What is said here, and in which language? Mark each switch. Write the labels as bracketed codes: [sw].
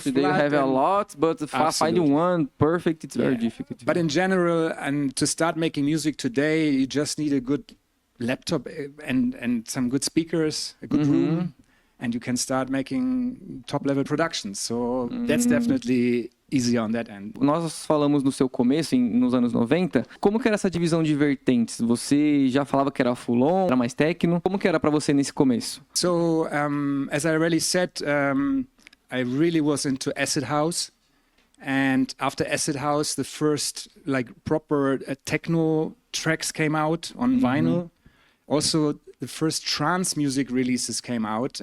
[en] Today you have a lot, but finding one perfect, it's very difficult. But in general, and to start making music today, you just need a good laptop and some good speakers, a good room, and you can start making top-level productions. So that's definitely easy on that end. [pt] Nós falamos no seu começo, nos anos 90, como que era essa divisão de vertentes? Você já falava que era full on, era mais techno? Como que era para você nesse começo? [en] So, as I already said, I really was into acid house. And after acid house, the first like proper techno tracks came out on vinyl. Also, the first trance music releases came out.